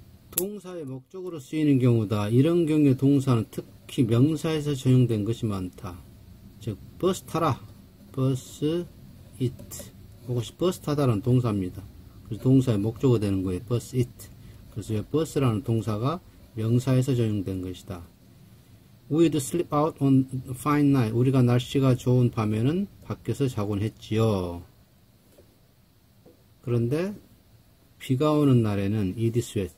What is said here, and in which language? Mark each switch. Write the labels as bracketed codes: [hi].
[ko] 동사의 목적으로 쓰이는 경우다. 이런 경우에 동사는 특히 명사에서 적용된 것이 많다. 즉, 버스 타라. 버스 it. 이것이 버스 타다라는 동사입니다. 그래서 동사의 목적어 되는 거예요. 버스 it. 그래서 이 버스라는 동사가 명사에서 적용된 것이다. [en] We'd sleep out on a fine night. [ko] 우리가 날씨가 좋은 밤에는 밖에서 자곤 했지요. 그런데 비가 오는 날에는 [en] it is wet.